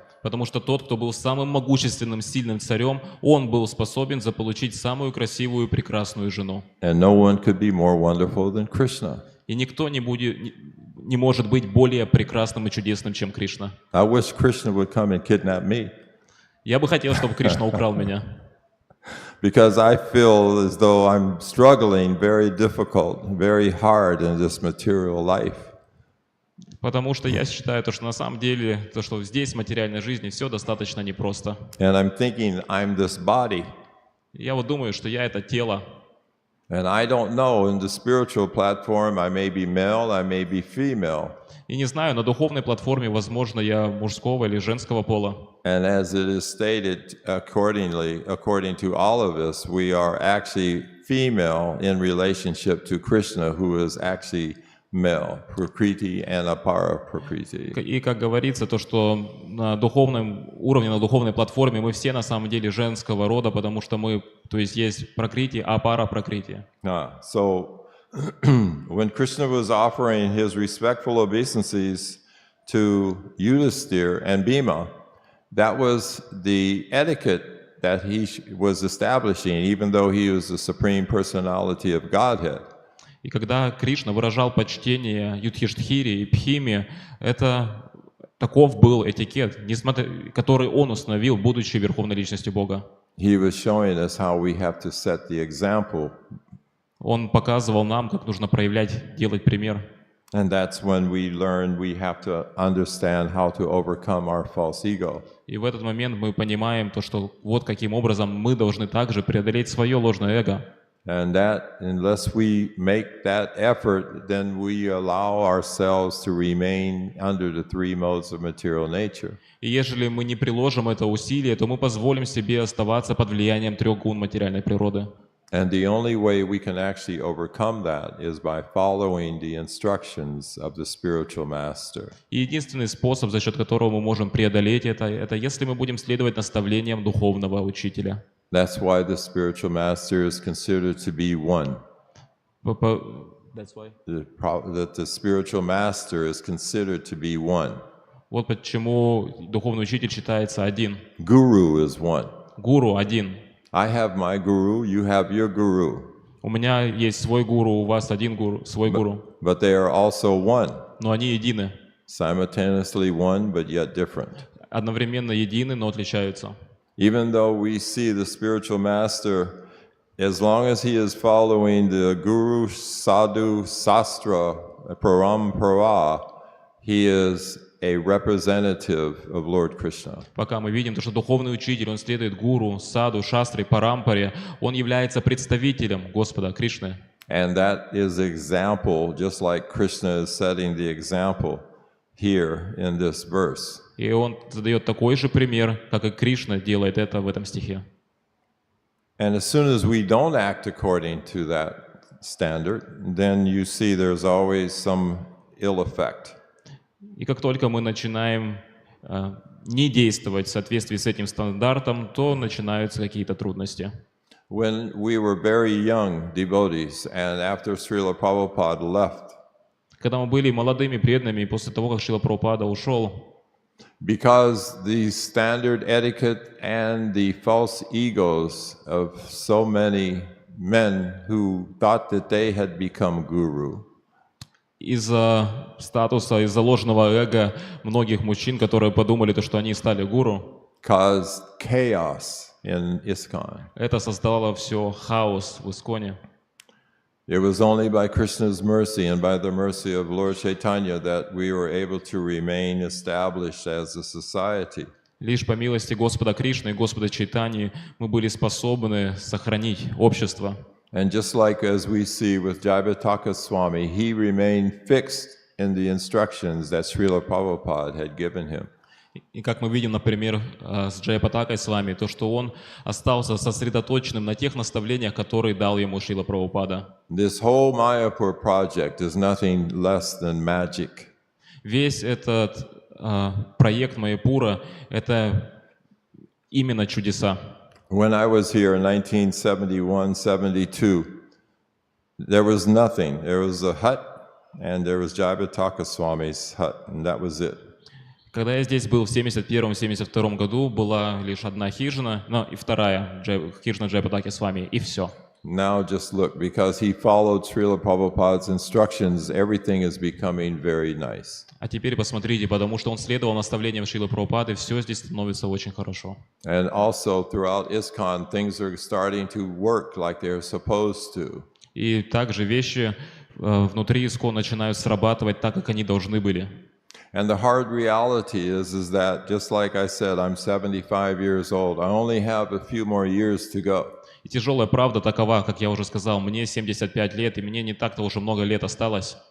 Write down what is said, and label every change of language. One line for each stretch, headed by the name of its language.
Russian: Потому что тот, кто был самым могущественным, сильным царем, он был способен заполучить самую красивую и прекрасную жену.
English: And no one could be more wonderful than Krishna.
Russian: И никто не может быть более прекрасным и чудесным, чем Кришна.
English: I wish Krishna would come and kidnap me.
Russian: Я бы хотел, чтобы Кришна украл меня.
English: because I feel as though I'm struggling very difficult, very hard in this material life.
Russian: Потому что я считаю, то, что на самом деле, то, что здесь, в материальной жизни, все достаточно непросто.
English: And I'm thinking I'm this body.
Russian: Я вот думаю, что я это тело.
English: And I don't know, in the spiritual platform, I may be male, I may be female.
Russian: И не знаю, на духовной платформе, возможно, я мужского или женского пола.
English: And as it is stated according to all of us, we are actually female in relationship to Krishna, who is actually male, Prakriti and Apara Prakriti.
Russian: И как говорится, то, что на духовном уровне, на духовной платформе мы все на самом деле женского рода, потому что мы, то есть пракрити, апара пракрити.
English: So when Krishna was offering his respectful obeisances to Yudhisthira and Bhima, that was the etiquette that he was establishing, even though he was the supreme personality of Godhead.
Russian: И когда Кришна выражал почтение Юдхиштхире и Бхиме, это таков был этикет, который он установил, будучи Верховной Личностью Бога.
English: He was showing us how we have to set the example.
Russian: Он показывал нам, как нужно проявлять, делать пример.
English: And that's when we learn we have to understand how to overcome our false ego.
Russian: И в этот момент мы понимаем то, что вот каким образом мы должны также преодолеть свое ложное эго.
English: And that, unless we make that effort, then we allow ourselves to remain under the three modes of material nature.
Russian: И ежели мы не приложим это усилие, то мы позволим себе оставаться под влиянием трех гун материальной природы.
English: And the only way we can actually overcome that is by following the instructions of the spiritual master.
Russian: И единственный способ, за счет которого мы можем преодолеть это если мы будем следовать наставлениям духовного учителя.
English: That's why the spiritual master is considered to be one. That's why. That the spiritual master is considered to be one.
Russian: Вот почему духовный учитель считается один.
English: Guru is one.
Russian: Гуру один.
English: I have my guru, you have your guru.
Russian: У меня есть свой гуру, у вас один гуру, свой гуру.
English: But they are also one.
Russian: Но они едины.
English: Simultaneously one, but yet different.
Russian: Одновременно едины, но отличаются.
English: Even though we see the spiritual master, as long as he is following the Guru, Sadhu, Sastra, Parampara, he is a representative of Lord Krishna.
Russian: Пока мы видим, что духовный учитель, он следует гуру, саду, шастре, парампаре, он является представителем Господа Кришны.
English: And that is example, just like Krishna is setting the example here in this verse.
Russian: И он задает такой же пример, как и Кришна делает это в этом стихе.
English: And as soon as we don't act according to that standard, then you see there's always some ill effect.
Russian: И как только мы начинаем не действовать в соответствии с этим стандартом, то начинаются какие-то трудности.
English: When we were very young devotees, and after Srila Prabhupada left,
Russian: Когда мы были молодыми преданными, после того, как Шрила Прабхупада ушел,
English: because the standard etiquette and the false egos of so many men who thought that they had become guru,
Russian: из-за статуса, из-за ложного эго многих мужчин, которые подумали, что они стали гуру,
English: caused chaos in ISKCON.
Russian: это создало все хаос в Исконе.
English: It was only by Krishna's mercy and by the mercy of Lord Chaitanya that we were able to remain established as a society.
Russian: Лишь по милости Господа Кришны и Господа Чайтаньи мы были способны сохранить общество.
English: And just like as we see with Jayapataka Swami, he remained fixed in the instructions that Srila Prabhupada had given him.
Russian: И как мы видим, например, с Джаяпатакой с вами, то, что он остался сосредоточенным на тех наставлениях, которые дал ему Шрила Прабхупада.
English: This whole Mayapur project is nothing less than magic.
Russian: Весь этот проект Маяпура — это именно чудеса.
English: When I was here in 1971-72, there was nothing. There was a hut, and there was Jayapataka Swami's hut, and that was it.
Russian: Когда я здесь был в 71-72 году, была лишь одна хижина, и вторая хижина Джайапатаки с вами, и все.
English: Now just look, because he followed Srila Prabhupada's instructions, everything is becoming very nice.
Russian: А теперь посмотрите, потому что он следовал наставлениям Шрилы Прабхупады, все здесь становится очень хорошо.
English: And also throughout ISKCON, things are starting to work like they're supposed to.
Russian: И также вещи внутри ИСКО начинают срабатывать так, как они должны были.
English: And the hard reality is that, just like I said, I'm 75 years old. I only have a few more years to go.
Russian: И тяжелая правда такова, как я уже сказал, мне 75 лет, и мне не так-то уже много лет осталось.